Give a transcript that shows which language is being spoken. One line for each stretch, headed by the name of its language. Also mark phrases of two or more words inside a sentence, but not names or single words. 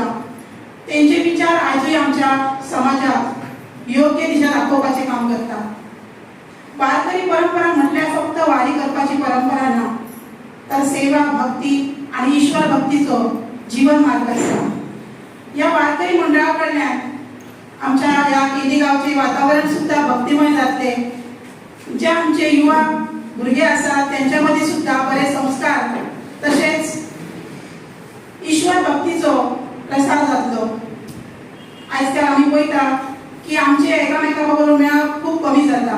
Konkani: त्यांचे विचार आजही आमच्या समाजात योग्य दिशा दाखोवपाचे काम करता. वारकरी परंपरा म्हटल्यार फक्त वारी करपाची परंपरा ना, तर सेवा, भक्ती आणि ईश्वर भक्तीचो जीवन मार्ग आसा. या वारकरी मंडळाकडल्यान आमच्या या केदी गावचे वातावरण सुद्धा भक्तिमय जातले. जे आमचे युवा भुरगे आसात त्यांच्यामध्ये सुद्धा बरे संस्कार तसेच ईश्वर भक्तीचो प्रसार जातलो. आजकाल आम्ही पळयता की आमचे एकामेका बरोबर मेळप खूप कमी जाता.